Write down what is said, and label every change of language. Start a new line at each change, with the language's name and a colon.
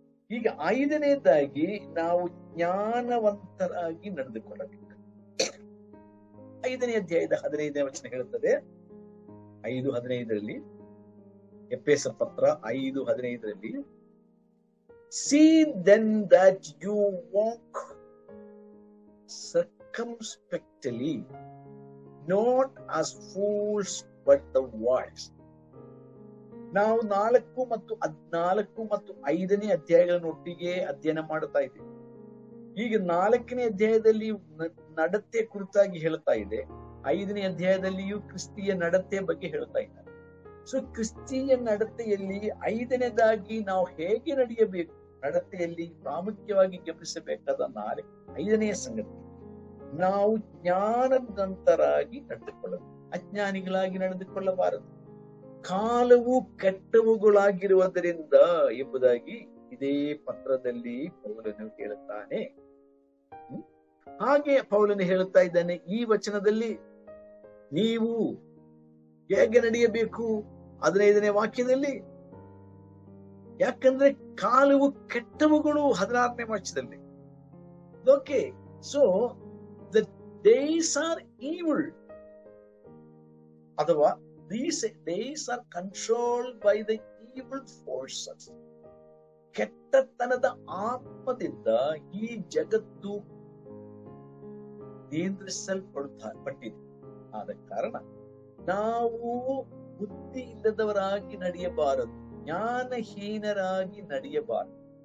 Kannada: ಈಗ 5ನೇದಾಗಿ ನಾವು ಜ್ಞಾನವಂತರಾಗಿ ನಡೆದುಕೊಳ್ಳಬೇಕು. 5ನೇ ಅಧ್ಯಾಯದ 15ನೇ ವಚನ ಹೇಳುತ್ತದೆ, 5:15 ಎಫೆಸ ಪತ್ರ 5:15
English: See then that you walk circumspectly, not as fools but the wise.
Kannada: ನಾವು 4 ಮತ್ತು 14 ಮತ್ತು 5ನೇ ಅಧ್ಯಾಯಗಳನ್ನು ಒಟ್ಟಿಗೆ ಅಧ್ಯಯನ ಮಾಡ್ತಾ ಇದ್ದೇವೆ. ಈಗ 4ನೇ ಅಧ್ಯಾಯದಲ್ಲಿ ನಡತೆ ಕುರಿತಾಗಿ ಹೇಳ್ತಾ ಇದೆ, 5ನೇ ಅಧ್ಯಾಯದಲ್ಲಿಯೂ ಕ್ರಿಸ್ತಿಯ ನಡತೆ ಬಗ್ಗೆ ಹೇಳ್ತಾ ಇದ್ದಾರೆ. ಸೊ ಕ್ರಿಸ್ತಿಯ ನಡತೆಯಲ್ಲಿ 5ನೇದಾಗಿ ನಾವು ಹೇಗೆ ನಡೆಯಬೇಕು, ನಡತೆಯಲ್ಲಿ ಪ್ರಾಮುಖ್ಯವಾಗಿ ಗಮನಿಸಬೇಕಾದ 5ನೇ ಸಂಗತಿ, ನಾವು ಜ್ಞಾನದಂತರಾಗಿ ನಡೆದುಕೊಳ್ಳಬೇಕು, ಅಜ್ಞಾನಿಗಳಾಗಿ ನಡೆದುಕೊಳ್ಳಬಾರದು. ಕಾಲವು ಕೆಟ್ಟವುಗಳಾಗಿರುವುದರಿಂದ ಎಂಬುದಾಗಿ ಇದೇ ಪತ್ರದಲ್ಲಿ ಪೌಲನು ಹೇಳುತ್ತಾನೆ. ಹಾಗೆ ಪೌಲನು ಹೇಳುತ್ತಾ ಇದ್ದಾನೆ ಈ ವಚನದಲ್ಲಿ, ನೀವು ಹೇಗೆ ನಡೆಯಬೇಕು 15ನೇ ವಾಕ್ಯದಲ್ಲಿ. ಯಾಕಂದ್ರೆ ಕಾಲವು ಕೆಟ್ಟವುಗಳು 16ನೇ ವಾಕ್ಯದಲ್ಲಿ.
English: Okay, so the days are evil, ಅಥವಾ these days are controlled by the evil forces.
Kannada: ಕೆಟ್ಟತನದ ಆತ್ಮದಿಂದ ಈ ಜಗತ್ತು ನಿಯಂತ್ರಿಸಲ್ಪಟ್ಟಿದೆ. ಆದ ಕಾರಣ ನಾವು ಬುದ್ಧಿ ಇಲ್ಲದವರಾಗಿ ನಡೆಯಬಾರದು, ಜ್ಞಾನಹೀನರಾಗಿ ನಡೆಯಬಾರದು.